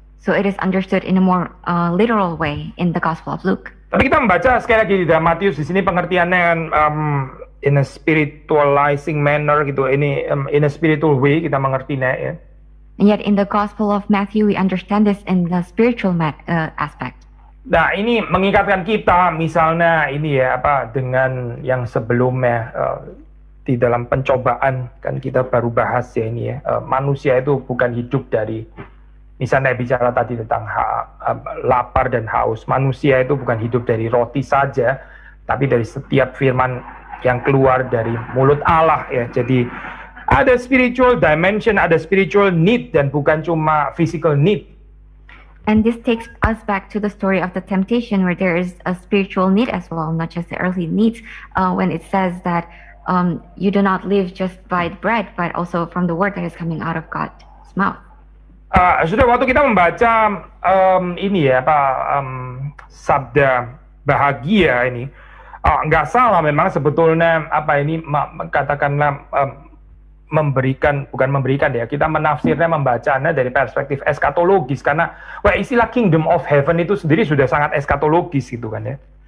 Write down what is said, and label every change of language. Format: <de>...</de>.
<en>So it is understood in a more literal way in the Gospel of Luke.</en> <id>Tapi kita membaca sekali lagi di dalam Matius, di sini pengertiannya</id> <en>in a spiritualizing manner</en> <id>gitu, ini</id> <en>in a spiritual way</en> <id>kita mengertinya ya.</id> <en>And yet in the Gospel of Matthew, we understand this in the spiritual aspect.</en> <id>Nah, ini mengingatkan kita misalnya ini ya dengan yang sebelumnya di dalam pencobaan kan kita baru bahas ya ini ya, manusia itu bukan hidup dari, misalnya bicara tadi tentang lapar dan haus. Manusia itu bukan hidup dari roti saja, tapi dari setiap firman yang keluar dari mulut Allah ya. Jadi ada spiritual dimension, ada spiritual need, dan bukan cuma physical need.</id> <en>And this takes us back to the story of the temptation, where there is a spiritual need as well, not just the earthly needs, when it says that you do not live just by bread, but also from the word that is coming out of God's mouth.</en> <id>Sudah waktu kita membaca ini ya sabda bahagia ini, nggak salah memang sebetulnya katakanlah bukan memberikan ya, kita menafsirnya, membacanya dari perspektif eskatologis, karena istilah kingdom of heaven itu sendiri sudah sangat eskatologis gitu kan ya.</id>